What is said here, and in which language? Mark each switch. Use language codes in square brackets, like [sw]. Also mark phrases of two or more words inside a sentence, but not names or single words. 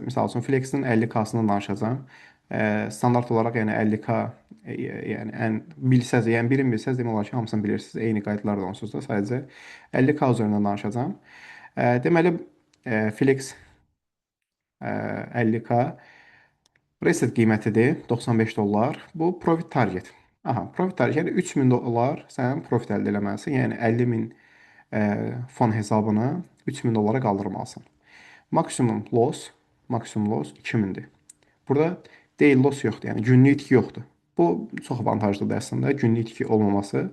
[az] Məsəl üçün Flexin 50K-sından danışacağam. Standart olaraq yəni 50K yəni ən bilsəz, yəni birin bilsəz demək olar ki, hamısını bilirsiniz. Eyni qaydalar da onsuz da sadəcə 50K üzərindən danışacağım. Deməli Flex 50K reset qiymətidir 95 dollar. Bu [en] profit target. [az] Aha, [en] profit target [az] yəni 3000 dollar sən profit əldə etməlisən. Yəni 50 min fon hesabını 3000 dollara qaldırmalısan. Maksimum loss 2000-dir. Burada [en] daily loss [az] yoxdur, yəni günlük itki yoxdur. Bu çox avantajlıdır əslində, günlük itki olmaması.